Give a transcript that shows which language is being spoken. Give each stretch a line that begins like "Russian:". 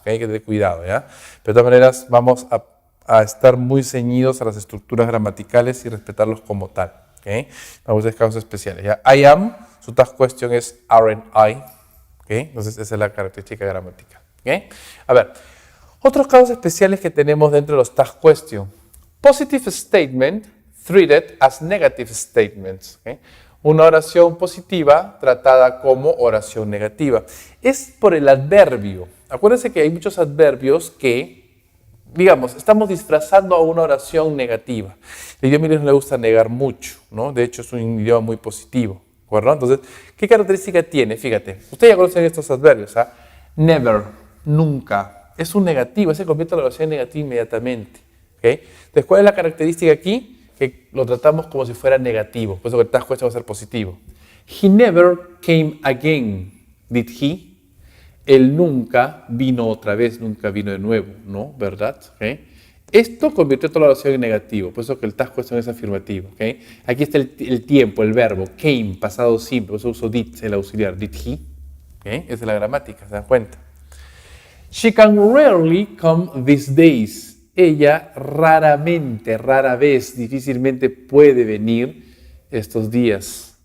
Spanish: ¿Okay? Hay que tener cuidado, ¿ya? Pero de todas maneras, vamos a estar muy ceñidos a las estructuras gramaticales y respetarlos como tal. ¿Okay? Vamos a ver casos especiales. ¿Ya?
English: I am,
Spanish: su tag question es
English: aren't I.
Spanish: ¿Okay? Entonces, esa es la característica gramática. ¿Okay? A ver, otros casos especiales que tenemos dentro de los tag question.
English: Positive statement treated as negative statements.
Spanish: ¿Okay? Una oración positiva tratada como oración negativa. Es por el adverbio. Acuérdense que hay muchos adverbios que, digamos, estamos disfrazando a una oración negativa. El idioma inglés no le gusta negar mucho, ¿no? De hecho, es un idioma muy positivo. ¿De acuerdo? Entonces, ¿qué característica tiene? Fíjate, ustedes ya conocen estos adverbios, ¿ah? Never, nunca. Es un negativo, se convierte en la oración negativa inmediatamente. ¿Okay? Entonces, ¿cuál es la característica aquí? Que lo tratamos como si fuera negativo, por eso que el tag question va a ser positivo.
English: He never came again, did he?
Spanish: Él nunca vino otra vez, nunca vino de nuevo, ¿no? ¿Verdad? ¿Okay? Esto convirtió toda la oración en negativo, por eso que el tag question es afirmativo. ¿Okay? Aquí está el tiempo, el verbo, came, pasado simple, por eso uso did, el auxiliar,
English: did he?
Spanish: ¿Okay? Esa es la gramática, ¿se dan cuenta?
English: She can rarely come these days.
Spanish: Ella raramente, rara vez, difícilmente puede venir estos días.